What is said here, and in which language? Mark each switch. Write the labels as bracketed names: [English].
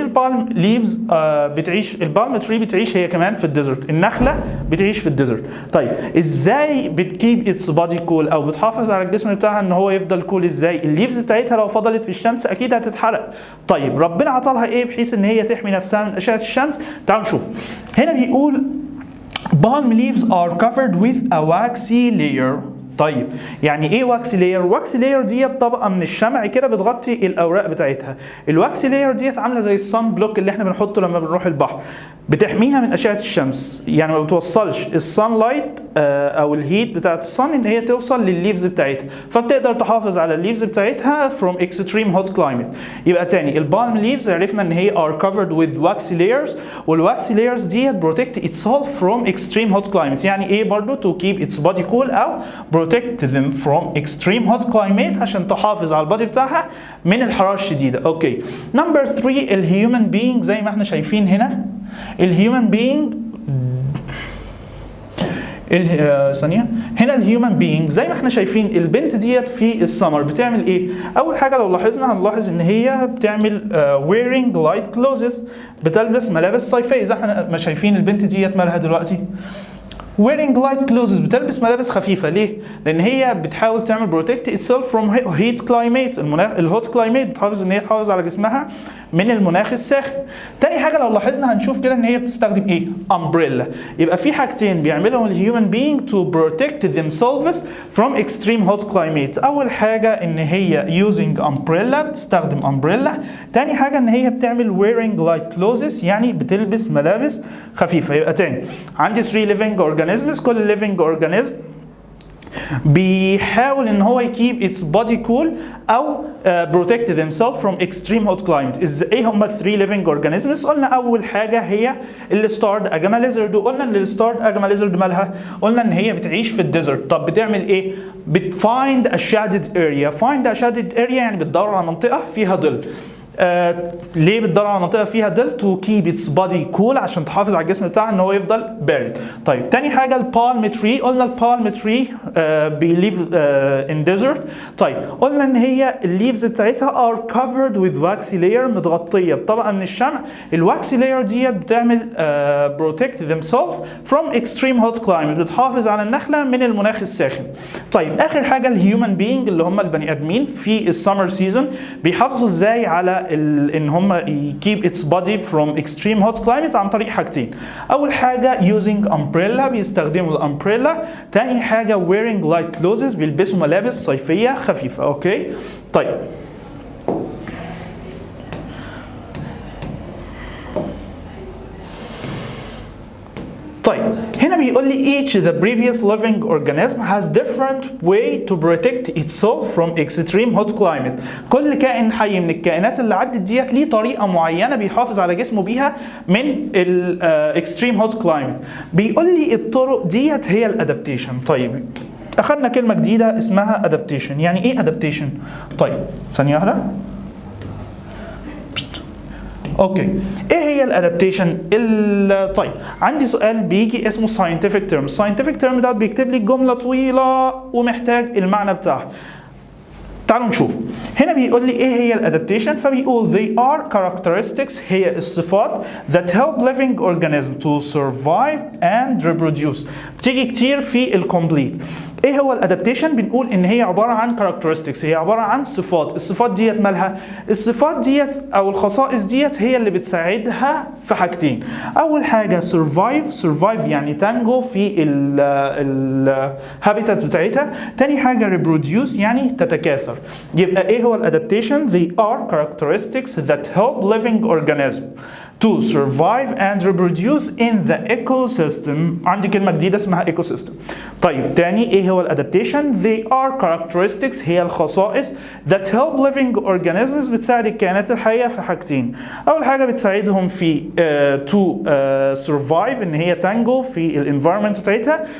[Arabic] البالم ليفز البالم تري بتعيش هي كمان في الديزرت، النخلة بتعيش في الديزرت. طيب ازاي بتكيب اتس بادي كول او بتحافظ على الجسم بتاعها ان هو يفضل كول؟ ازاي؟ الليفز بتاعتها لو فضلت في الشمس اكيد هتتحرق. طيب ربنا عطالها ايه بحيث ان هي تحمي نفسها من اشعة الشمس؟ تعالوا نشوف. هنا بيقول [English] palm leaves are covered with a waxy layer. [Arabic] طيب يعني ايه واكس لاير؟ واكس لاير ديت طبقه من الشمع كده بتغطي الاوراق بتاعتها. الواكس لاير ديت عامله زي الصن بلوك اللي احنا بنحطه لما بنروح البحر، بتحميها من اشعه الشمس، يعني ما بتوصلش الصن لايت او الهيت بتاعت الصن ان هي توصل للليفز بتاعتها، فبتقدر تحافظ على الليفز بتاعتها [English] from extreme hot climate. [Arabic] يبقى تاني البالم ليفز عرفنا ان هي [English] are covered with waxy layers، والواكسي layers that protect itself from extreme hot climate. [Arabic] يعني ايه برضو؟ [English] to keep its body cool [Arabic] او [English] protect them from extreme hot climate، [Arabic] عشان تحافظ على البادي بتاعها من الحراره الشديده. اوكي. نمبر 3 الهيومن بينج. زي ما احنا شايفين هنا الهيومن بينج ثانيه، هنا الهيومن بينج زي ما احنا شايفين البنت ديت في السمر بتعمل ايه؟ اول حاجه لو لاحظنا هنلاحظ ان هي بتعمل [English] wearing light clothes، [Arabic] بتلبس ملابس صيفيه. زي ما شايفين البنت ديت مالها دلوقتي [English] wearing light clothes، [Arabic] بتلبس ملابس خفيفه. ليه؟ لان هي بتحاول تعمل [English] protect itself from heat climate، [Arabic] المناخ الهوت كلايميت، بتحافظ ان هي تحافظ على جسمها من المناخ الساخن. تاني حاجه لو لاحظنا هنشوف كده ان هي بتستخدم ايه؟ umbrella. يبقى في حاجتين بيعملهم [English] الهيومن being to protect themselves from extreme hot climate. [Arabic] اول حاجه ان هي [English] using umbrella، [Arabic] بتستخدم umbrella. تاني حاجه ان هي بتعمل [English] wearing light clothes، [Arabic] يعني بتلبس ملابس خفيفه. يبقى تاني عندي [English] 3 living organisms، [Arabic] كل [English] living organism [Arabic] بيحاول ان هو [English] يكيب its body cool او protect themselves from extreme hot climate. [Arabic] ايه هم 3 living organisms؟ قلنا اول حاجه هي الستارد اجاما ليزرد، وقلنا ان الستارد اجاما ليزرد مالها؟ قلنا ان هي بتعيش في الديزرت. طب بتعمل ايه؟ بتفايند [English] a shaded area. find a shaded area [Arabic] يعني بتدور على منطقه فيها ظل. ليه بتدور على منطقه فيها ظل؟ تو كيب اتس بادي كول، عشان تحافظ على الجسم بتاعها ان هو يفضل بارد. طيب تاني حاجه البالم تري. قلنا البالم تري بيليف ان ديزرت. طيب قلنا ان هي الليفز بتاعتها ار كفرد وذ واكسي لاير، متغطيه بطبقه من الشمع. الواكسي لاير ديت بتعمل بروتكت ذيم سيلف فروم اكستريم هوت كلايمت، بتحافظ على النخله من المناخ الساخن. طيب اخر حاجه الهيومن بينج اللي هم البني ادمين في السمر سيزون، بيحافظوا ازاي على ان هم [English] keep its body from extreme hot climate [Arabic] عن طريق حاجتين. اول حاجه [English] using umbrella، [Arabic] بيستخدموا الامبريلا. تاني حاجه [English] wearing light clothes، [Arabic] بيلبسوا ملابس صيفيه خفيفه. اوكي طيب هنا بيقول لي [English] each the previous living organism has different way to protect itself from extreme hot climate. [Arabic] كل كائن حي من الكائنات اللي عدت ديت ليه طريقة معينة بيحافظ على جسمه بيها من ال [English] extreme hot climate. [Arabic] بيقول لي الطرق ديت هي الادابتيشن. طيب اخذنا كلمة جديدة اسمها adaptation. يعني ايه adaptation؟ طيب ثانية واحدة. اوكي ايه هي الادابتيشن؟ طيب عندي سؤال بيجي اسمه scientific term. scientific term ده بيكتب لي جمله طويله ومحتاج المعنى بتاعها. تعالوا نشوف. هنا بيقول لي ايه هي الادابتيشن، فبيقول [English] they are characteristics، [Arabic] هي الصفات [English] that help living organism to survive and reproduce. [Arabic] بتيجي كتير في الكومبليت. ايه هو الادابتيشن؟ بنقول ان هي عباره عن [English] characteristics، [Arabic] هي عباره عن صفات. الصفات ديت مالها؟ الصفات ديت او الخصائص ديت هي اللي بتساعدها في حاجتين. اول حاجه survive يعني تنجو في الهابيتات بتاعتها. تاني حاجه reproduce يعني تتكاثر. يبقى ايه هو الادابتيشن؟ [English] they are characteristics that help living organism to survive and reproduce in the ecosystem. [Arabic] عندي كلمة جديدة اسمها ecosystem. طيب تاني ايه هو الادابتيشن؟ [English] they are characteristics، [Arabic] هي الخصائص [English] that help living organisms، [Arabic] بتساعد الكائنات الحية في حاجتين. أول حاجة بتساعدهم في [English] to survive، [Arabic] إن هي تنجو في الانفايرمنت بتاعتها.